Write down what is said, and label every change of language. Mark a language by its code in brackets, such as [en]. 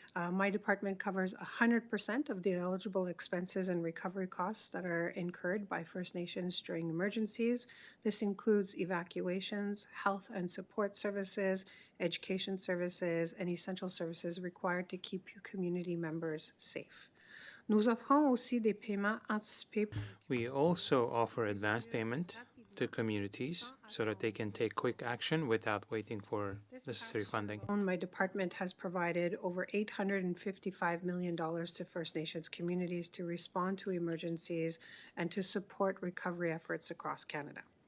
[en] My department covers 100% of the eligible expenses and recovery costs that are incurred by First Nations during emergencies. This includes evacuations, health and support services, education services, and essential services required to keep community members safe. [fr] Nous offrons aussi des paiements anticipés. [en] We also offer advance payment to communities so that they can take quick action without waiting for necessary funding. My department has provided over $855 million to First Nations communities to respond to emergencies and to support recovery efforts across Canada.